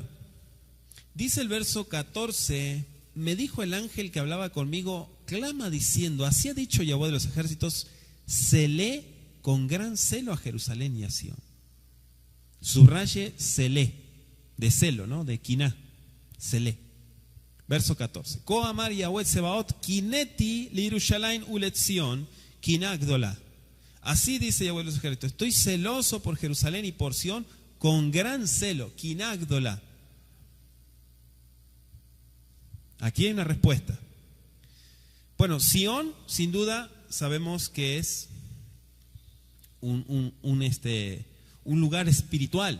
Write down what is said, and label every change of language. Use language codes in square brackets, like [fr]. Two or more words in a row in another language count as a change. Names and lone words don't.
[es] Dice el verso 14: me dijo el ángel que hablaba conmigo, clama diciendo, así ha dicho Yahweh de los ejércitos, celé con gran celo a Jerusalén y a Sión. Subraye celé, de celo, ¿no? [he] De quiná, celé. [es] Verso 14: [he] כה אמר יהוה צבאות קנאתי לירושלים ולציון קנאה גדולה. [es] Así dice Yahweh de los ejércitos, estoy celoso por Jerusalén y por Sión con gran celo, kinagdola. Aquí hay una respuesta. Bueno, Sión, sin duda, sabemos que es un lugar espiritual.